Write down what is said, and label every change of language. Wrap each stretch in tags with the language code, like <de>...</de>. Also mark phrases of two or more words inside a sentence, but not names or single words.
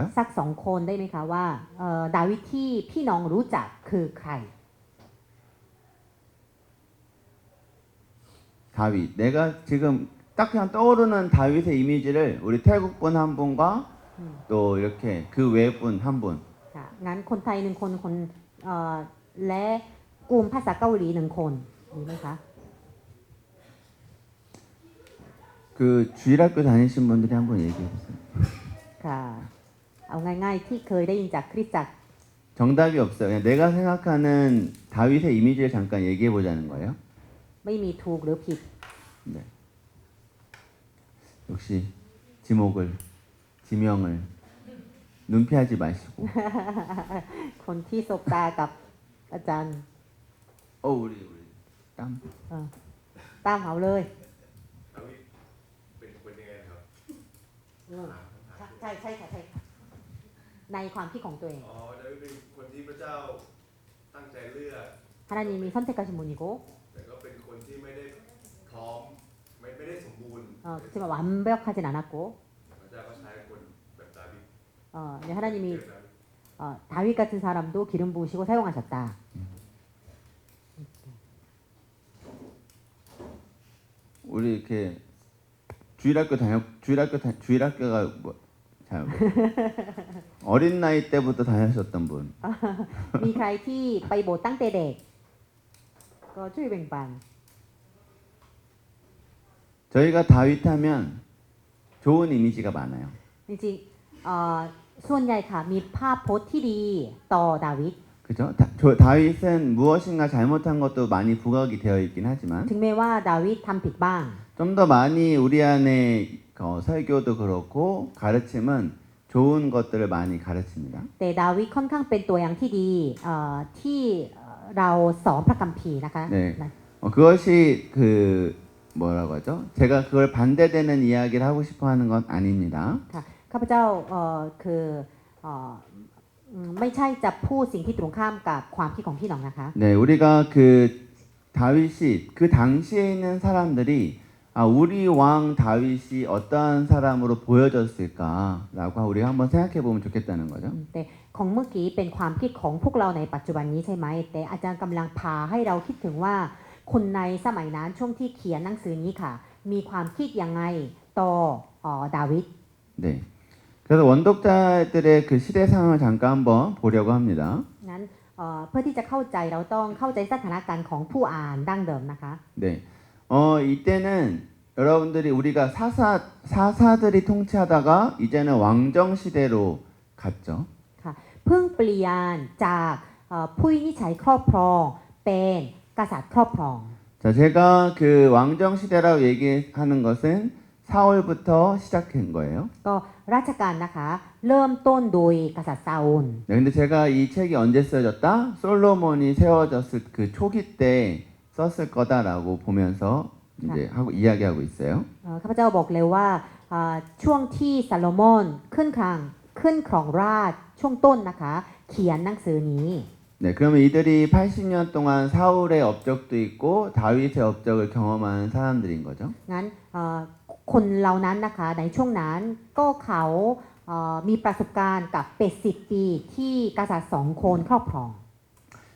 <th>สัก2 คนได้ไหมคะว่าดาวิดที่พี่น้องรู้จักคือใคร</th> <ko>다윗. 내가 지금 딱 그냥 떠오르는 다윗의 이미지를 우리 태국 분 한 분과 또 이렇게 그 외 분 한 분.</ko> <th>ค่ะงั้นคนไทย1 คนและกลุ่มภาษาเกาหลี1 คนดีไหมคะ</th> <ko>그 주일학교 다니신 분들이 한번 얘기해 보세요.</ko> <th>ค่ะเอาง่ายๆที่เคยได้ยินจากคริสตจักร</th> <ko>정답이 없어요. 그냥 내가 생각하는 다윗의 이미지를 잠깐 얘기해 보자는 거예요.</ko> <th>ไม่มีถูกหรือผิด</th> <ko>네. 역시 지명을 눈피하지 마시고.</ko> <th>คนที่สบตากับอาจารย์</th> <ko>우리 땀.</ko> <th>ตามเขาเลย เป็นคนยังไงครับ ใช่ค่ะใช่ค่ะในความคิดของตัวเอง อ๋อดาวิดเป็นคนที่พระเจ้าตั้งใจเลือก</th> <ko>하나님이 선택하신 분이고</ko> <th>แต่ก็เป็นคนที่ไม่ได้พร้อมไม่ได้สมบูรณ์</th> <ko>그렇지만 완벽하진 않았고</ko> <th>พระเจ้าก็ใช้คนแบบดาวิด</th> <ko>네, 하나님이</ko> <th>เลือกดาวิด</th> <ko>다윗 같은 사람도 기름 부으시고 사용하셨다. 우리 이렇게 주일학교가 잘 어린 나이 때부터 다녔었던 분.</ko> <th>มีใครที่ไปโบสถ์ตั้งแต่เด็กก็ช่วยแบ่งปัน</th> <ko>저희가 다윗하면 좋은 이미지가 많아요.</ko> <th>จริงๆส่วนใหญ่ค่ะมีภาพโพสต์ที่ดีต่อดาวิด</th> <ko>그죠? 다윗은 무엇인가 잘못한 것도 많이 부각이 되어 있긴 하지만</ko> <th>ถึงแม้ว่าดาวิดทำผิดบ้าง</th> <ko>좀 더 많이 우리 안에 설교도 그렇고 가르침은 좋은 것들을 많이 가르칩니다.</ko> <th>แต่ดาวิดค่อนข้างเป็นตัวอย่างที่ดีที่เราสอนพระคัมภีร์นะคะ</th> <ko>네. 그것이 그 뭐라고 하죠? 제가 그걸 반대되는 이야기를 하고 싶어 하는 건 아닙니다.</ko> <th>ค่ะข้าพเจ้าคือไม่ใช่จะพูดสิ่งที่ตรงข้ามกับความคิดของพี่น้องนะคะ</th> <ko>네, 우리가 그 다윗이 그 당시에 있는 사람들이 우리 왕 다윗이 어떠한 사람으로 보여졌을까라고 우리가 한번 생각해 보면 좋겠다는 거죠.</ko> <th>แต่ของเมื่อกี้เป็นความคิดของพวกเราในปัจจุบันนี้ใช่ไหมแต่อาจารย์กำลังพาให้เราคิดถึงว่าคนในสมัยนั้นช่วงที่เขียนหนังสือนี้ค่ะมีความคิดยังไงต่อดาวิด</th> <ko>네. 그래서 원독자들의 그 시대 상황을 잠깐 한번 보려고 합니다.</ko> <th>งั้นเพื่อที่จะเข้าใจเราต้องเข้าใจสถานการณ์ของผู้อ่านดั้งเดิมนะคะ</th> <ko>네. 이때는 여러분들이 우리가 사사들이 통치하다가 이제는 왕정 시대로 갔죠.</ko> <th>ค่ะเพิ่งเปลี่ยนจากผู้วินิจฉัยครอบครองเป็นกษัตริย์ครอบครอง</th> <ko>자, 제가 그 왕정 시대라고 얘기하는 것은 사울부터 시작한 거예요.</ko> <th>ก็ราชการนะคะเริ่มต้นโดยกษัตริย์ซาอูล</th> <ko>네, 근데 제가 이 책이 언제 쓰여졌다? 솔로몬이 세워졌을 그 초기 때 썼을 거다라고 보면서 이제 하고 이야기하고 있어요.</ko> <th>ข้าพเจ้าบอกเลยว่าช่วงที่ซาโลมอนขึ้นครองราชย์ช่วงต้นนะคะเขียนหนังสือนี้</th> <ko>네, 그러면 이들이 80년 동안 사울의 업적도 있고 다윗의 업적을 경험한 사람들인 거죠.</ko> <th>งั้นคนเหล่านั้นนะคะในช่วงนั้นก็เขามีประสบการณ์กับ80 ปีที่กษัตริย์2 คนครอบครอง</th>